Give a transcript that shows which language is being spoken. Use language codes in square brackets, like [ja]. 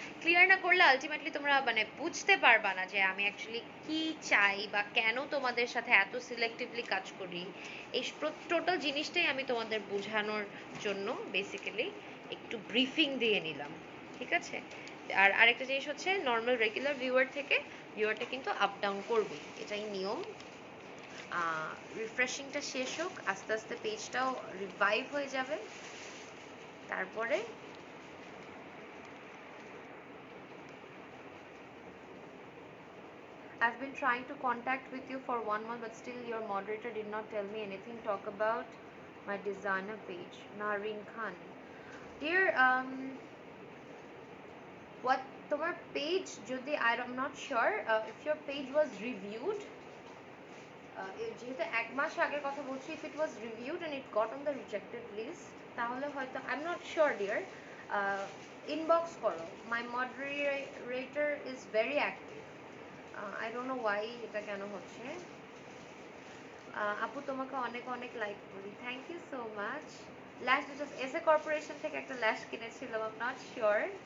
[bn] Clear না করলে ultimately তোমরা মানে বুঝতে পারবা না যে আমি অ্যাকচুয়ালি কি চাই বা কেন তোমাদের সাথে এত সিলেক্টিভলি কাজ করি। এই টোটাল জিনিসটাই আমি তোমাদের বোঝানোর জন্য বেসিক্যালি একটু ব্রিফিং দিয়ে নিলাম, ঠিক আছে? আর আরেকটা জিনিস হচ্ছে, নর্মাল রেগুলার ভিউয়ারটা কিন্তু আপ ডাউন করবে, এটাই নিয়ম। রিফ্রেশিংটা শেষ হোক, আস্তে আস্তে পেজটাও রিভাইভ হয়ে যাবে, তারপরে [en] I've been trying to contact with you for 1 month, but still your moderator did not tell me anything. Talk about my designer page. Nareen Khan. Dear, what [bn] তোমার পেজ যদি, [en] I'm not sure if your page was reviewed, [bn] যেহেতু 1 মাস আগের কথা বলছি, [en] if it was reviewed and it got on the rejected list, [bn] তাহলে হয়তো, [en] I'm not sure dear, inbox করো, my moderator is very active, I don't know why [bn] এটা কেন হচ্ছে। আপু তোমাকে অনেক অনেক লাইক করি, থ্যাংক ইউ সো মাচ। ল্যাশ দুটো এসএ কর্পোরেশন থেকে একটা ল্যাশ কিনেছিলাম, [en] I'm not sure.